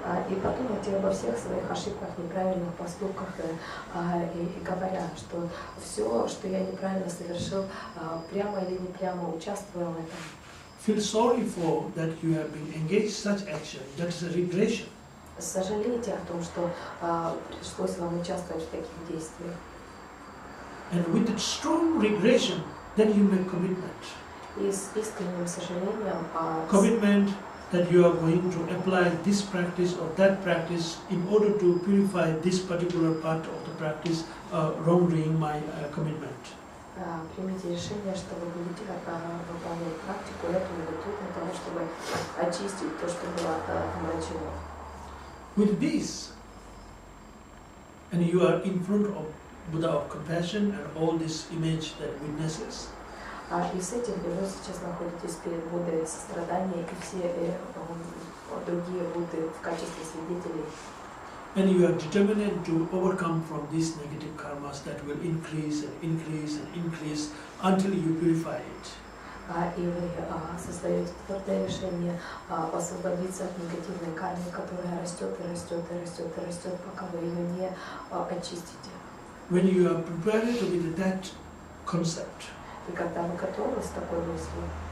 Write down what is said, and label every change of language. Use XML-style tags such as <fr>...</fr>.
<ru>И подумайте обо всех своих ошибках, неправильных поступках, и говоря, что все, что я неправильно совершил, прямо или не прямо участвуя в этом.</ru> <en>Feel sorry for that you have been engaged such action. That is a regression.</en> <ru>Сожалейте о том, что пришлось вам участвовать в таких действиях.</ru> <en>And with that strong regression, then you make commitment.</en> <ru>И с искренним сожалением.</ru> <en>Commitment that you are going to apply this practice or that practice in order to purify this particular part of the practice, wrongdoing my commitment.</en> <ru>Примите решение, что вы будете выполнять практику эту или ту для того, чтобы очистить то, что было омрачено.</ru> <en>With this, and you are in front of Buddha of compassion and all this image that witnesses.</en> <ru>И с этим вы сейчас находитесь перед Буддой сострадания и все другие Будды в качестве свидетелей.</ru> <en>And you are determined to overcome from these negative karmas that will increase and increase and increase until you purify it.</en> <ru>И вы создаете твердое решение освободиться от негативной кармы, которая растет и растет и растет и растет, пока вы ее не очистите.</ru> <en>When you are prepared with that concept,</en> <ru>И когда вы готовы с такой мыслью,</ru>